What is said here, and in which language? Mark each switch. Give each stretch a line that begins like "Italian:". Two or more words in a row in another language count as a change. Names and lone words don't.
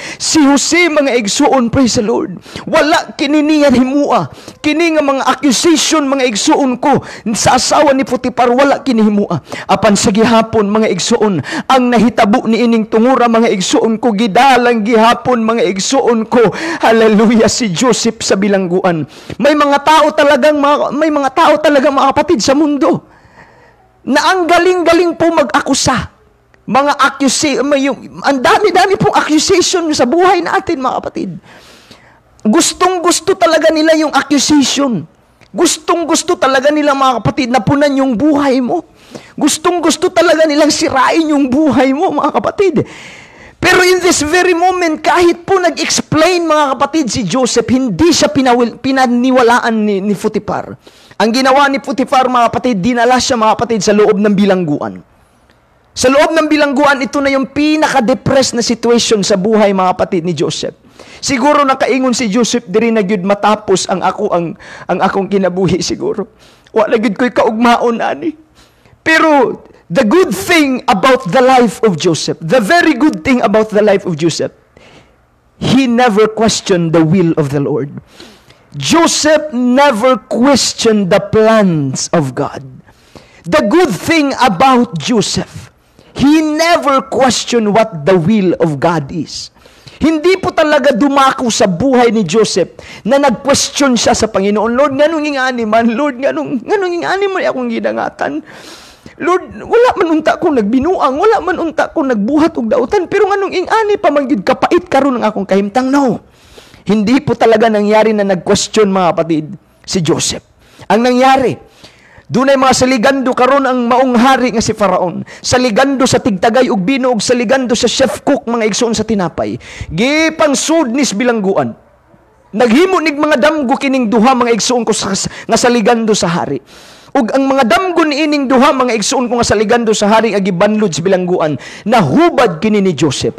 Cebuano: Si Jose, mga igsoon,
English: praise the Lord.
Cebuano: Wala kini niya himua. Kini nga mga accusation, mga igsoon ko, sa asawa ni Potiphar, wala kini himua. Apan sa gihapon, mga igsoon, ang nahitabo ni ining tungura, mga igsoon ko, gidalang gihapon, mga igsoon ko, hallelujah, si Joseph sa bilangguan.
Filipino: May mga tao talagang mga kapatid sa mundo na ang galing-galing po mag-akusa. Mga ang dami-dami pong accusation sa buhay natin, mga kapatid. Gustong-gusto talaga nila yung accusation. Gustong-gusto talaga nila, mga kapatid, na punan yung buhay mo. Gustong-gusto talaga nilang sirain yung buhay mo, mga kapatid. Pero in this very moment, kahit po nag-explain, mga kapatid, si Joseph, hindi siya pinaniwalaan ni Potiphar. Ang ginawa ni Potiphar, mga kapatid, dinala siya, mga kapatid, sa loob ng bilangguan. Sa loob ng bilangguan, ito na yung pinaka-depressed na situation sa buhay, mga kapatid, ni Joseph.
Cebuano: Siguro nakaingon si Joseph diri na gyud matapos ang akong kinabuhi siguro. Wala gyud ko'y kaugmaon ani.
English: Pero the good thing about the life of Joseph, the very good thing about the life of Joseph, he never questioned the will of the Lord. Joseph never questioned the plans of God. The good thing about Joseph, he never questioned what the will of God is.
Filipino: Hindi po talaga dumako sa buhay ni Joseph na nag-question siya sa Panginoon. Lord,
Cebuano: nganong ingani man? Lord, nganong ingani man akong gidangatan? Lord, wala man unta akong nagbinuang, wala man unta akong nagbuhat og dautan, pero nganong ingani pa man gyud kapait karon ang akong kahimtang? No.
Filipino: Hindi po talaga nangyari na nag-question, mga kapatid, si Joseph.
Cebuano: Ang nangyari, doon ay mga saligando karon ang maong hari nga si Faraon. Saligando sa tigtagay ug bino ug saligando sa
English: chef cook,
Cebuano: mga igsoon sa tinapay. Gipang sudnis bilangguan. Naghimo nig mga damgo kining duha, mga igsoon ko nga saligando sa hari. Ug ang mga damgo niining duha, mga igsoon ko nga saligando sa hari nga gibanlod sa bilangguan, nahubad kini ni Joseph.